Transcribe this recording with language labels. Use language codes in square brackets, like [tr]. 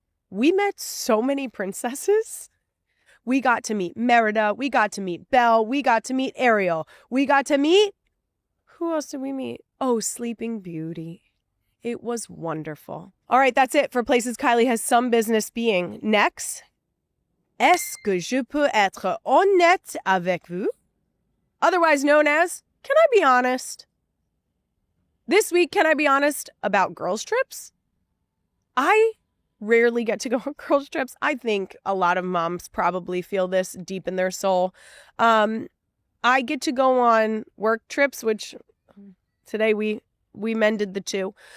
[en] We met so many princesses. We got to meet Merida. We got to meet Belle. We got to meet Ariel. We got to meet... Who else did we meet? Oh, Sleeping Beauty. It was wonderful. All right, that's it for places Kylie has some business being. [fr] Next, est-ce que je peux être honnête avec vous? [en] Otherwise known as, can I be honest? This week, can I be honest about girls' trips? I rarely get to go on girls' trips. I think a lot of moms probably feel this deep in their soul. I get to go on work trips, which today we mended the two.